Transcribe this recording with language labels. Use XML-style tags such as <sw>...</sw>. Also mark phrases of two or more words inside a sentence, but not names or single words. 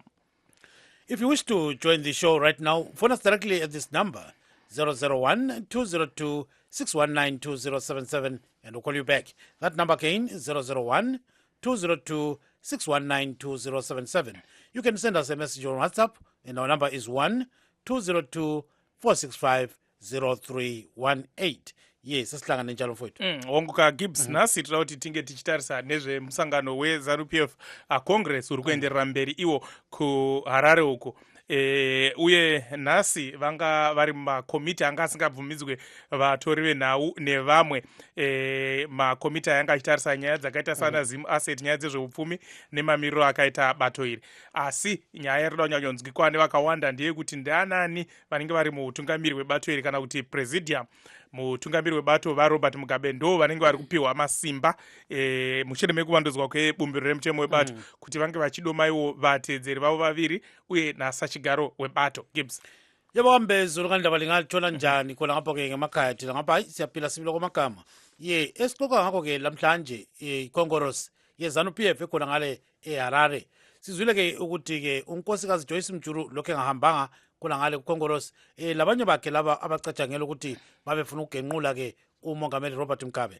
<en>If you wish to join the show right now, phone us directly at this number, 001-202-619-2077, and we'll call you back. That number again is 001-202-619-2077. You can send us a message on WhatsApp, and our number is 1-202-465-0318. Yes,</en> <nd>asihlangane njalo mfowethu.</nd> <sn>Wonguka Gibbs nasi tinoda kuti tinge tichitarisa nezvemusangano weZANU-PF Congress uri kuenderera mberi iwo kuHarare uko. Uye nhasi vanga vari makomiti anga asingabvumidzwe vatori venhau nevamwe makomiti ayanga achitarisa nyaya dzakaita sana Zim Asset, nyaya dzezveupfumi nemamiriro akaita bato iri. Asi nyaya iri kunyanyonzwikwa nevakawanda ndeyekuti ndianani vanenge vari muutungamiri hwebato iri kana kuti presidium. Mutungamiri webato vaRobert Mugabe ndo vanenge vari kupiwa masimba mushure mekuvandudzwa kwebumbiro remutemo webato kuti vange vachidomaiwo vatedzeri vavo vaviri uye nasachigaro webato. Gibbs.</sn> <nd>Yebo kambezo lokandaba lingathola njani khona ngapho ke ngemakhaya thina ngapha hayi siyaphila sibilo kwamagama. Ye esixoxa ngakho ke lamhlanje iCongress yeZANU-PF ekhona ngale eHarare. Sizwile ke ukuthi ke unkosikazi Joyce Mchuru lokho engahambanga khona ngale kuCongress labanye bakhe laba abacatshangela ukuthi babefuna ukugenqula ke umongameli Robert Mugabe.</nd>